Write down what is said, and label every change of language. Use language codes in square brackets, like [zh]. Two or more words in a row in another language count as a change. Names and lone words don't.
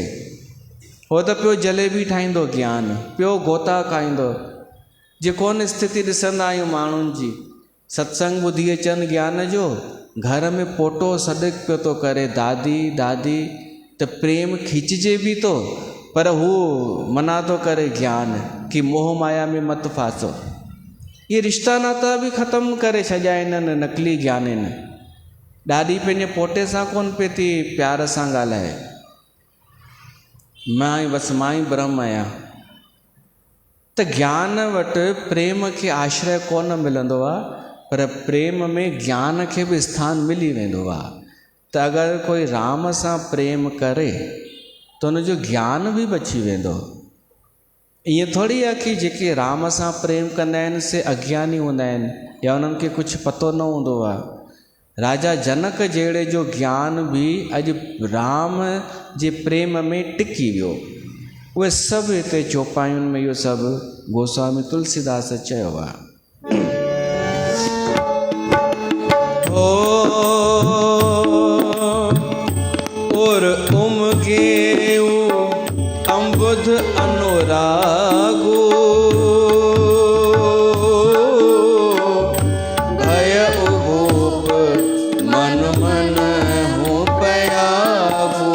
[sd] हो त पियो जलेबी ठाहींदो ज्ञान, पियो गोता खाईंदो। जे कोन स्थिति ॾिसंदा आहियूं माण्हुनि जी, सत्संग ॿुधी अचनि ज्ञान जो, घर में पोटो सॾु पियो थो करे दादी दादी, त प्रेम खिचजे बि थो, पर हू मना थो करे ज्ञान कि मोह माया में मत फासो। ये रिश्ता नाता बि ख़तमु करे छॾिया इन्हनि नकली ज्ञाननि। ॾाॾी पंहिंजे पोटे सां कोन पई थी प्यार सां ॻाल्हाए, मां ई ब्रह्म आहियां। त ज्ञान वटि प्रेम खे आश्रय कोन मिलंदो आहे, पर प्रेम में ज्ञान खे बि स्थान मिली वेंदो आहे। त अगरि कोई राम सां प्रेम करे त हुनजो ज्ञान बि बची वेंदो। ईअं थोरी आहे कि जेके राम सां प्रेम कंदा आहिनि से अज्ञानी हूंदा आहिनि या उन्हनि खे कुझु पतो न हूंदो आहे। राजा जनक जहिड़े जो ज्ञान बि अॼु राम जे प्रेम में टिकी वियो। उहे सभु हिते चौपाइयुनि में इहो सभु गोस्वामी तुलसीदास चयो आहे। [awa] और उमगे अम्बुध अनुरागो, भय उभूप मन मन हो पयागो।